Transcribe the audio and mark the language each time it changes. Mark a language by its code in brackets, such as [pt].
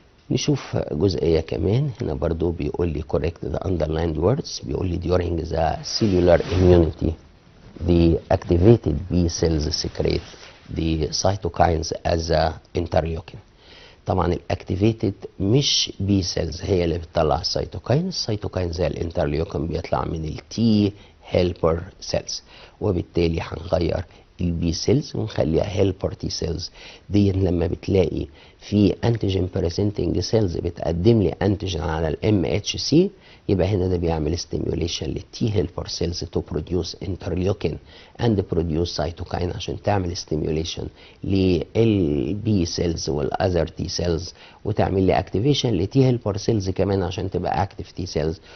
[ar] نشوف جزئية كمان هنا برضو بيقول لي [en] correct the underlined words. [ar] بيقول لي [en] during the cellular immunity the activated B cells secrete the cytokines as a interleukin. [ar] طبعا الاكتيفيتد مش بي سيلز هي اللي بتطلع السيتوكاين، السيتوكاين زي الانترليوكين بيطلع من التي هيلبر سيلز، وبالتالي هنغير البي سيلز ونخليها هيلبر تي سيلز. دي لما بتلاقي في انتيجين بريزنتنج سيلز بتقدم لي انتيجين على الام اتش سي، يبقى هنا ده بيعمل ستيميوليشن للتي هيلبر سيلز تو بروديوس انترليوكين اند بروديوس سيتوكاين عشان تعمل ستيميوليشن للبي سيلز والاذر تي سيلز، وتعمل لي اكتيفيشن لتي هيلبر سيلز كمان عشان تبقى اكتيف تي سيلز.